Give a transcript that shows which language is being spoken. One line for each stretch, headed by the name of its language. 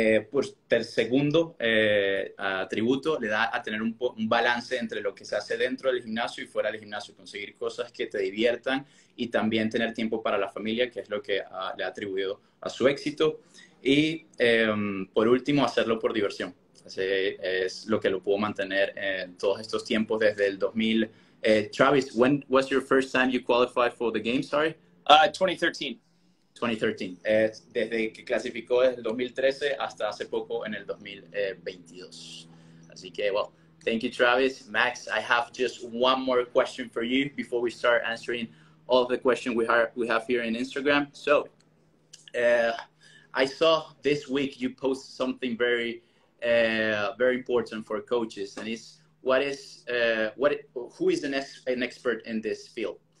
Spanish: Pues segundo atributo le da a tener un balance entre lo que se hace dentro del gimnasio y fuera del gimnasio, conseguir cosas que te diviertan y también tener tiempo para la familia, que es lo que le ha atribuido a su éxito. Y por último, hacerlo por diversión. Es lo que lo pudo mantener en todos estos tiempos desde el 2000.
English: Travis, when was your first time you qualified for the game? Sorry. 2013. 2013.
Spanish: Desde que clasificó desde el 2013 hasta hace poco en el 2022. Así que,
English: well, thank you, Travis. Max, I have just one more question for you before we start answering all of the questions we have here in Instagram. So, I saw this week you post something very important for coaches, and it's who is an expert in this field.